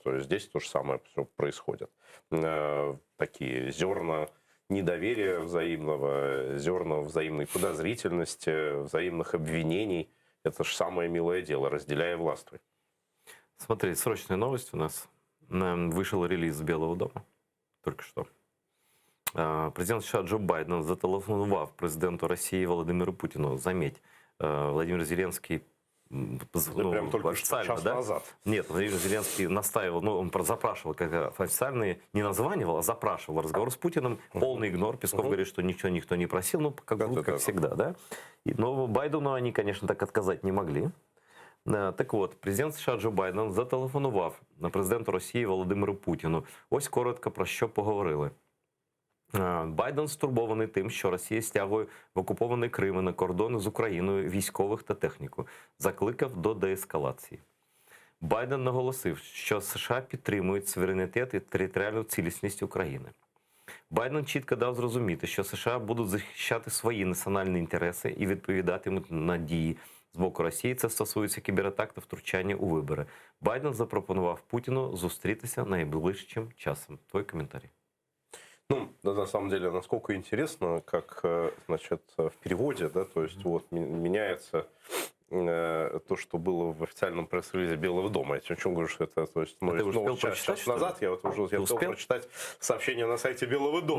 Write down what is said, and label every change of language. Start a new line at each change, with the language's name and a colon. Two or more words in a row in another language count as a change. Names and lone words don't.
Russian: То есть здесь то же самое все происходит. Такие зерна недоверия взаимного, зерна взаимной подозрительности, взаимных обвинений. Это же самое милое дело, разделяя властвуй. Смотри, срочная новость у нас. Вышел релиз Белого дома только что.
Ukrainian: Президент США Джо Байден зателефонував президенту Росії Володимиру Путіну.
Russian: Заметь, Владимир Зеленский прям только официально, час да? назад. Нет, Владимир Зеленский настаивал, ну, он запрашивал, как официальный, не названивал, а запрашивал разговор с Путиным. Полный игнор. Песков говорит, что ничего никто не просил, ну, как всегда, да? Но Байдену они, конечно, так отказать не могли.
Ukrainian: Так от, президент США Джо Байден зателефонував на президенту Росії Володимиру Путіну. Ось коротко про що поговорили. Байден стурбований тим, що Росія стягує в окупований Крим і на кордони з Україною військових та техніку. Закликав до деескалації. Байден наголосив, що США підтримують суверенітет і територіальну цілісність України. Байден чітко дав зрозуміти, що США будуть захищати свої національні інтереси і відповідатимуть на дії з боку Росії. Це стосується кібератак та втручання у вибори. Байден запропонував Путіну зустрітися найближчим часом.
Russian: Твой коментарий. Ну, да, на самом деле, насколько интересно, как, значит, в переводе, да, то есть вот меняется то, что было в официальном пресс-релизе Белого дома. Я о чем говорю, что это, то есть, ну, час назад я вот уже успел прочитать сообщение на сайте Белого дома.